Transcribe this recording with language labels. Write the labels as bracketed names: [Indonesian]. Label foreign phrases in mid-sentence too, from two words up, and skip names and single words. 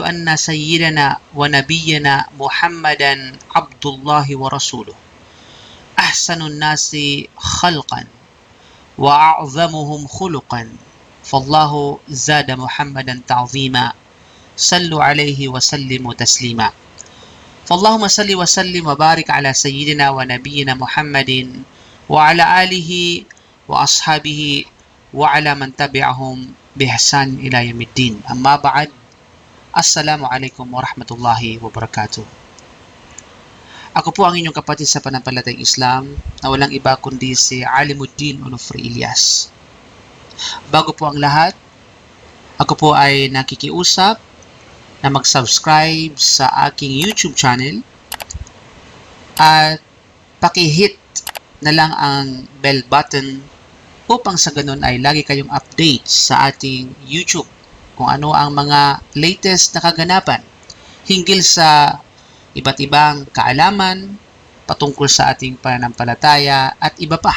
[Arabic] أن سيدنا ونبينا محمدا عبد الله ورسوله أحسن الناس خلقا وأعظمهم خلقا فالله زاد محمدا تعظيما صلوا عليه وسلموا تسليما فاللهم صل وسلم وبارك على سيدنا ونبينا محمد وعلى آله وأصحابه وعلى من تبعهم بإحسان إلى يوم الدين. أما بعد, السلام عليكم ورحمة الله وبركاته. [Filipino] Ako po ang inyong kapatid sa pananampalatayang Islam na walang iba kundi si Alimuddin Onofre Ilyas. Bago po ang lahat, ako po ay nakikiusap na mag-subscribe sa aking YouTube channel at paki-hit na lang ang [English] bell button [Filipino] upang sa ganun ay lagi kayong update sa ating YouTube kung ano ang mga latest na kaganapan hinggil sa iba't ibang kaalaman patungkol sa ating pananampalataya at iba pa.